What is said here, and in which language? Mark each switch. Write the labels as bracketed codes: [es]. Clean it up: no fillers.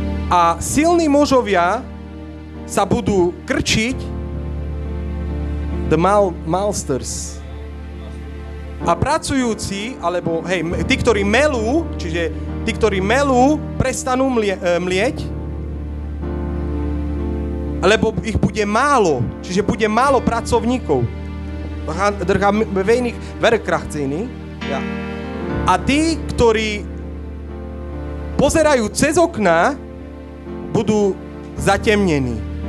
[sk] a silní mužovia sa budú krčiť, the malsters, a pracujúci, alebo hej, tí, ktorí melú, čiže tí, ktorí melú, prestanú mlieť, lebo ich bude málo, čiže bude málo pracovníkov. [nl] Er gaan weinig werkkracht zijn. Ja. [sk] A tí, ktorí pozerajú cez okná, budú zatemnení.